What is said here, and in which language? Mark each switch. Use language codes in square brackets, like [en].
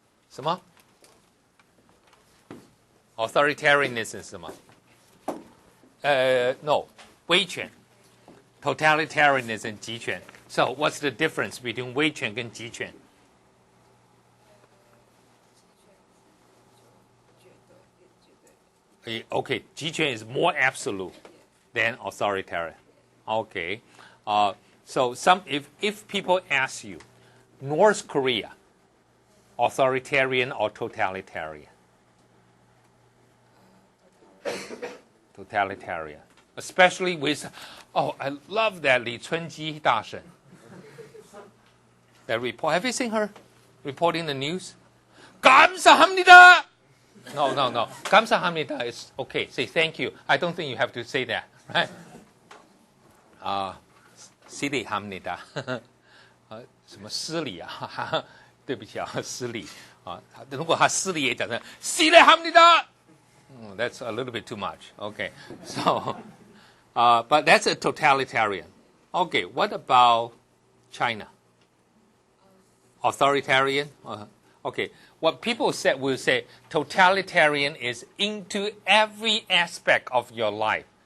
[zh] 什么 ？ [en] Authoritarianism [zh] 是什么？ [en] No， [zh] 威权。 [en] Totalitarianism 集权。 So what's the difference between [zh] 威权跟集权？ [en] Okay, [zh] 集权 [en] is more absolute than authoritarian. Okay, so if people ask you, North Korea, authoritarian or totalitarian? Totalitarian. Especially with, I love that Li Chunji Dasen. That report. Have you seen her reporting the news? [ko] 감사합니다. [en] No. [ko] 감사합니다 [en] is okay. Say thank you. I don't think you have to say that, right? [ko] 실례합니다. [zh] 什么失礼啊？对不起啊，失礼啊。如果他失礼也讲成 [ko] 실례합니다. [en] That's a little bit too much. Okay, so, but that's a totalitarian. Okay, what about China? Authoritarian? Okay, what people will say totalitarian is into every aspect of your life.